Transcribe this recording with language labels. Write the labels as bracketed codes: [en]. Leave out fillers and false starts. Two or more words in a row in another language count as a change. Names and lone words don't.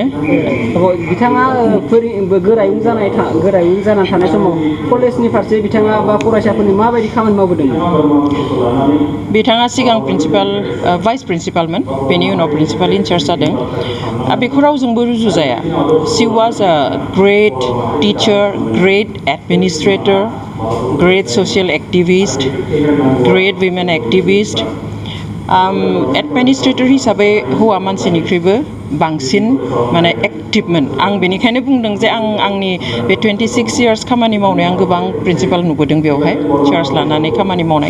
[brx] बिथाङा गोरायुं जानानै थानाय समाव कलेजनि फारसे बिथाङा बा फरायसाफोरनि माबायदि खामानि मावबोदोंमोन? बिथाङा सिगां प्रिन्सिपाल भाइस प्रिन्सिपालमोन, बेनि उनाव प्रिन्सिपाल इनचार्ज जादों। बेखौ रावजोंबो रुजुजाया। [en] she was a great teacher, great administrator, great social activist, great women activist. [brx] एडमिनिस्ट्रेटर हिसाबै हौवा मानसिनिख्रुइबो बांसिन माने एक्टिभमोन। आं बेनिखायनो बुंदों जे आंनि बे 26 इयार्स खामानि मावनाय आं गोबां प्रिन्सिपाल नुबोदों बेवहाय चार्ज लानानै खामानि मावनाय।